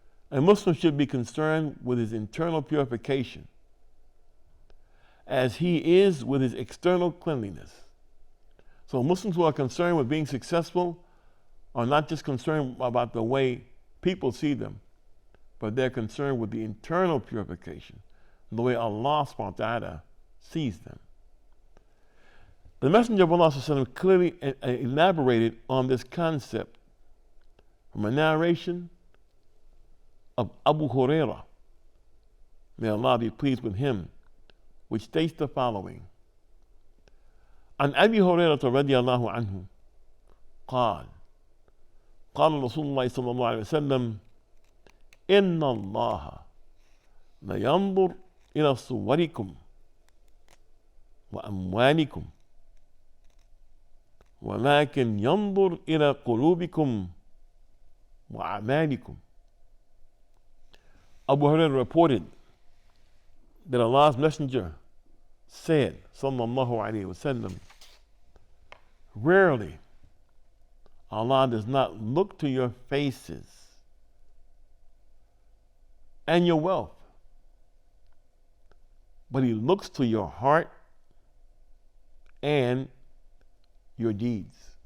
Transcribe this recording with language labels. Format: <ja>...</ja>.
<en>A Muslim should be concerned with his internal purification as he is with his external cleanliness. So Muslims who are concerned with being successful are not just concerned about the way people see them, but they're concerned with the internal purification, the way Allah</en> <ar>subhanahu wa ta'ala</ar> <en>sees them. The Messenger of Allah ﷺ clearly elaborated on this concept from a narration of Abu Hurairah, may Allah be pleased with him, which states the following:</en> <ar>عن أبي هريرة رضي الله عنه قال قال رسول الله صلى الله عليه وسلم إن الله لينظر إلى صوركم وأموالكم ولكن ينظر إلى قلوبكم وأعمالكم.</ar> <en>Abu Hurairah reported that Allah's Messenger said,</en> <ar>sallallahu alayhi wasallam,</ar> <en>rarely Allah does not look to your faces and your wealth, but He looks to your heart and your deeds.</en>